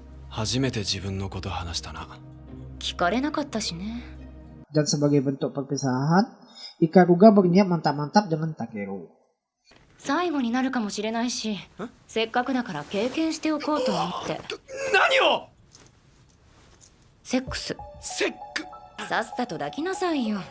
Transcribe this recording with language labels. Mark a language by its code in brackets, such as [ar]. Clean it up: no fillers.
[ja] 初めて自分のこと話したな。聞かれなかったしね。 [id] Dan sebagai bentuk perpisahan, Ikaruga berniat mantap-mantap dengan Takeru. [ja] 最後になるかもしれないし、せっかくだから経験しておこうと思って。何を？セックス。セック？さっさと抱きなさいよ。